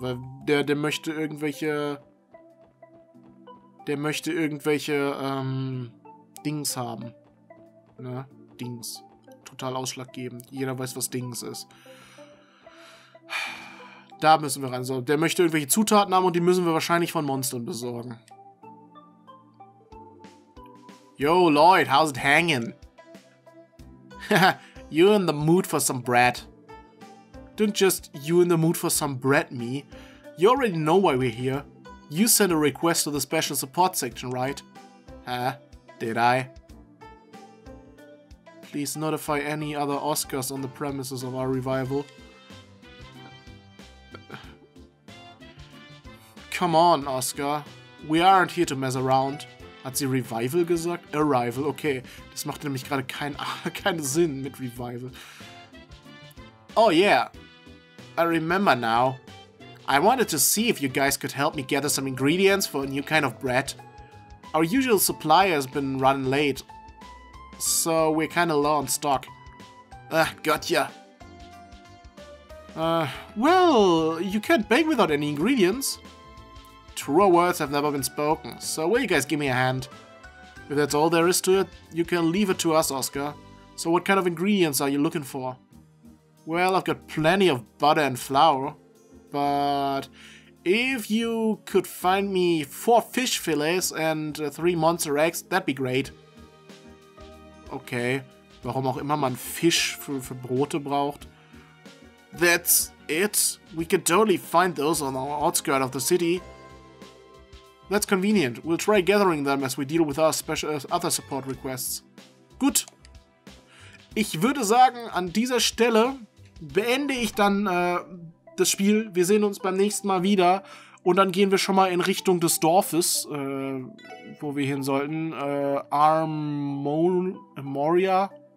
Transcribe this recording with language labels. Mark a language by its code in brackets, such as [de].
[de] Weil der möchte irgendwelche Dings haben. Ne? Dings. Total ausschlaggebend. Jeder weiß, was Dings ist. Da müssen wir rein. So, der möchte irgendwelche Zutaten haben und die müssen wir wahrscheinlich von Monstern besorgen. [en] Yo, Lloyd, how's it hanging? You in the mood for some bread? Don't just you in the mood for some bread me. You already know why we're here. You sent a request to the special support section, right? Huh? Did I? Please notify any other Oscars on the premises of our revival. Come on, Oscar. We aren't here to mess around. [de] Hat sie Revival gesagt? Arrival, okay. Das macht nämlich gerade keinen Sinn mit Revival. [en] Oh yeah. I remember now. I wanted to see if you guys could help me gather some ingredients for a new kind of bread. Our usual supplier has been running late, so we're kinda low on stock. Gotcha. Well, you can't bake without any ingredients. Truer words have never been spoken, so will you guys give me a hand? If that's all there is to it, you can leave it to us, Oscar. So what kind of ingredients are you looking for? Well, I've got plenty of butter and flour, but if you could find me 4 fish fillets and 3 monster eggs, that'd be great. [de] Okay, warum auch immer man Fisch für Brote braucht. [en] That's it. We could totally find those on the outskirts of the city. That's convenient. We'll try gathering them as we deal with our other support requests. [de] Gut. Ich würde sagen, an dieser Stelle beende ich dann das Spiel. Wir sehen uns beim nächsten Mal wieder. Und dann gehen wir schon mal in Richtung des Dorfes, wo wir hin sollten. Harmonia?